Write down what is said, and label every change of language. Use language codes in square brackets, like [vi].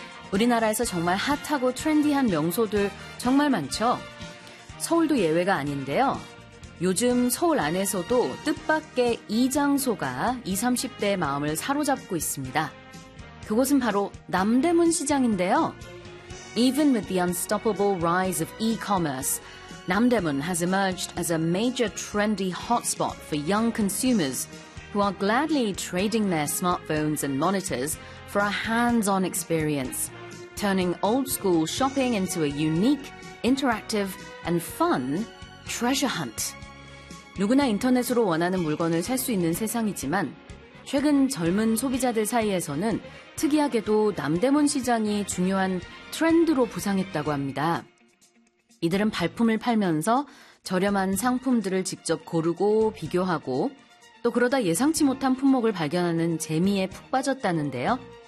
[ko] 우리나라에서 정말 핫하고 트렌디한 명소들 정말 많죠. 서울도 예외가 아닌데요. 요즘 서울 안에서도 뜻밖의 이 장소가 20, 30대의 마음을 사로잡고 있습니다. 그곳은 바로 남대문 시장인데요. [en] Even with the unstoppable rise of e-commerce, Namdaemun has emerged as a major trendy hotspot for young consumers who are gladly trading their smartphones and monitors for a hands-on experience, turning old-school shopping into a unique, interactive, and fun treasure hunt. [ko] 누구나 인터넷으로 원하는 물건을 살 수 있는 세상이지만 최근 젊은 소비자들 사이에서는 특이하게도 남대문 시장이 중요한 트렌드로 부상했다고 합니다. 이들은 발품을 팔면서 저렴한 상품들을 직접 고르고 비교하고 또 그러다 예상치 못한 품목을 발견하는 재미에 푹 빠졌다는데요.